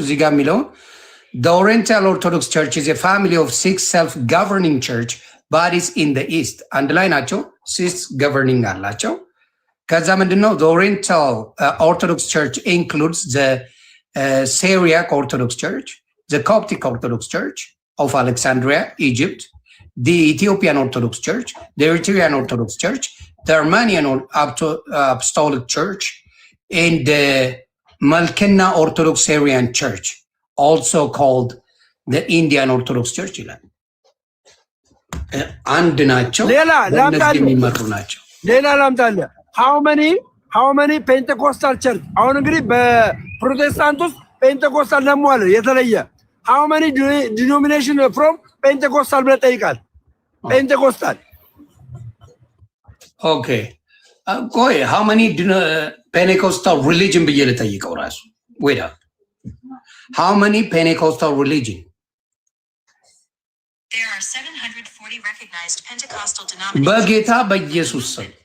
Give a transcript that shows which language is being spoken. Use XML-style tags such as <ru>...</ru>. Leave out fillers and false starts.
<am>እዚህ ጋር የሚለውን</am> <en>The Oriental Orthodox Church is a family of 6 self-governing church bodies in the East.</en> <am>አንድ ላይ ናቸው። 6 governing አላቸው። ከዛ ምንድነው?</am> <en>The Oriental Orthodox Church includes the Syriac Orthodox Church, the Coptic Orthodox Church of Alexandria, Egypt, the Ethiopian Orthodox Church, the Eritrean Orthodox Church, the Armenian Apostolic Church, and the Malkenna Orthodox Syrian Church, also called the Indian Orthodox Church.</en> <am>አንድ ናቸው። በእነዚህ የሚመሩ ናቸው። ሌላ ላምጣልህ።</am> <en>how many Pentecostal church?</en> <am>አሁን እንግዲህ በፕሮቴስታንት ውስጥ ፔንቴኮስታል ደግሞ አለ የተለየ።</am> <en>how many denomination from Pentecostal</en> <am>ብለህ ጠይቃል። ፔንቴኮስታል ኦኬ። ቆይ</am> <en>how many Pentecostal religion</en> <am>ብዬ ልጠይቀው ራሱ</am> <en>wait up how many Pentecostal religion? There are 740 recognized Pentecostal denominations.</en> <am>በጌታ በኢየሱስ ስም</am>